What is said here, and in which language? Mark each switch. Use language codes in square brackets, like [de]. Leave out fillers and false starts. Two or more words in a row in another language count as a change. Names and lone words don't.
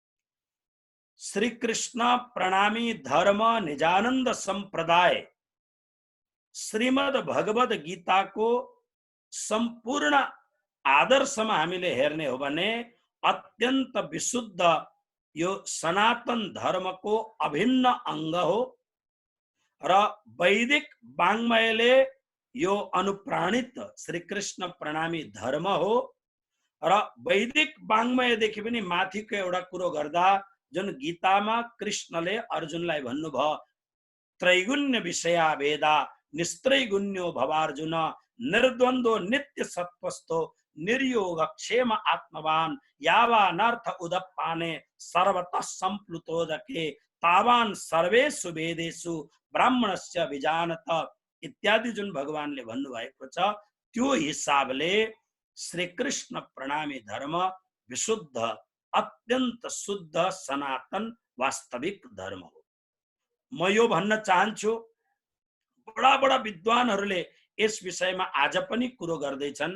[ne] श्री कृष्ण प्रणामी धर्म निजानन्द संप्रदाय श्रीमद् भगवद गीताको सम्पूर्ण आदर्शमा हामीले हेर्ने हो भने अत्यन्त विशुद्ध यो सनातन धर्मको अभिन्न अंग हो र वैदिक वाङ्मयले यो अनुप्राणित श्री कृष्ण प्रणामी धर्म हो। र वैदिक वाङ्मयदेखि पनि माथिको एउटा कुरो गर्दा जुन गीतामा कृष्णले अर्जुनलाई भन्नुभयो, [sa] त्रैगुण्य विषया वेदा निस्त्रैगुण्यो भवार्जुन निर्द्वन्द्वो नित्य सत्वस्थो निर्योग क्षेम आत्मवान यावानर्थ उदप्पाने सर्वतः संप्लुतोदके तावान सर्वेषु वेदेषु ब्राह्मणस्य विजानत इत्यादि [ne] जुन भगवानले भन्नुभएको छ, त्यो हिसाबले श्री कृष्ण प्रणामी धर्म विशुद्ध, अत्यन्त शुद्ध, सनातन वास्तविक धर्म हो। म यो भन्न चाहन्छु, बडा बडा विद्वानहरूले यस विषयमा आज पनि कुरो गर्दैछन्।